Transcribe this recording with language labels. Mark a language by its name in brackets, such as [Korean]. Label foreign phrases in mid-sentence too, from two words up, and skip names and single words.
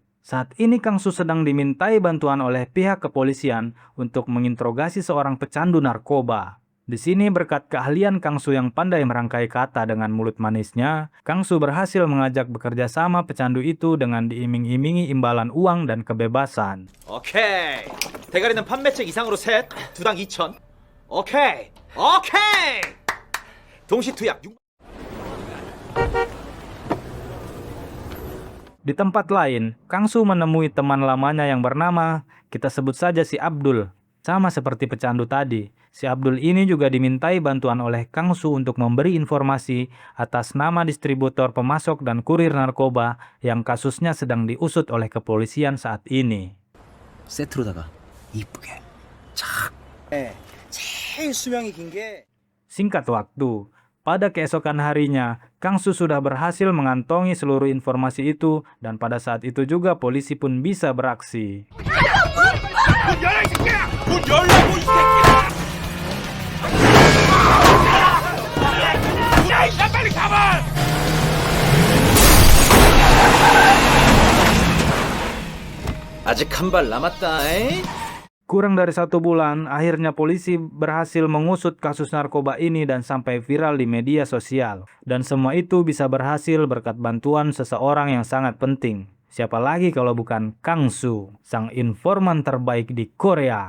[Indonesian] Saat ini Kang-su sedang dimintai bantuan oleh pihak kepolisian untuk menginterogasi seorang pecandu narkoba. Di sini berkat keahlian Kang-su yang pandai merangkai kata dengan mulut manisnya, Kang-su berhasil mengajak bekerja sama pecandu itu dengan diiming-imingi imbalan uang dan kebebasan. [Korean] 오케이. 대가리는 판매책 이상으로 셋, 두당 2천. 오케이. 동시투약 6. [Indonesian] Di tempat lain, Kang-su menemui teman lamanya yang bernama, kita sebut saja si Abdul. Sama seperti pecandu tadi, si Abdul ini juga dimintai bantuan oleh Kang-su untuk memberi informasi atas nama distributor pemasok dan kurir narkoba yang kasusnya sedang diusut oleh kepolisian saat ini. [Korean] 세트로다가 이쁘게 착. 제일 수명이 긴 게. [Indonesian] Singkat waktu, pada keesokan harinya, Kang-su sudah berhasil mengantongi seluruh informasi itu dan pada saat itu juga polisi pun bisa beraksi. [Korean] 아직 한 발 남았다. [Indonesian] Kurang dari 1 bulan, akhirnya polisi berhasil mengusut kasus narkoba ini dan sampai viral di media sosial. Dan semua itu bisa berhasil berkat bantuan seseorang yang sangat penting. Siapa lagi kalau bukan Kang-su, sang informan terbaik di Korea.